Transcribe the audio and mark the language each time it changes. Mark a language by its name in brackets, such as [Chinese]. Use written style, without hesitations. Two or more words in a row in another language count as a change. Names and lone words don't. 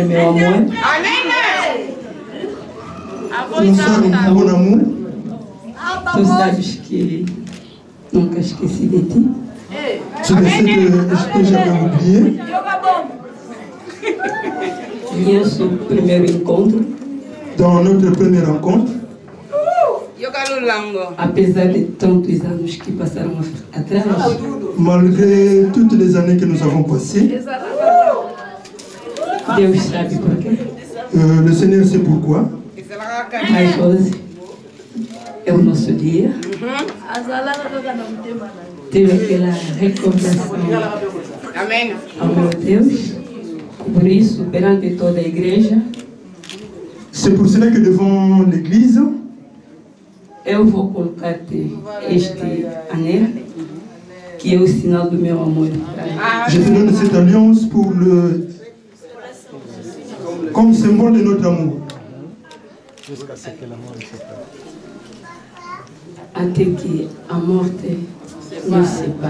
[French] moi. Nous sommes en bon amour. Tout ça, [Portuguese] que não acho que esse daqui. [French] Tu le sais que j'avais oublié. [Portuguese] Nosso primeiro encontro. [French] Dans notre première rencontre. [Portuguese] Apesar de tantos anos que passaram atrás. [French] Malgré toutes les années que nous avons passées. [Portuguese] Deus sabe por quê. [French] Le Seigneur sait pourquoi. [Portuguese] Mas hoje é o nosso dia. Teve aquela recordação ao meu Deus. Por isso, perante toda a igreja, [French] c'est pour cela que devant l'église, [Portuguese] eu vou colocar-te este anel, que é o sinal do meu amor. [French] Je te donne cette alliance pour comme symbole de notre amour. [Portuguese] Até que a morte nos separe.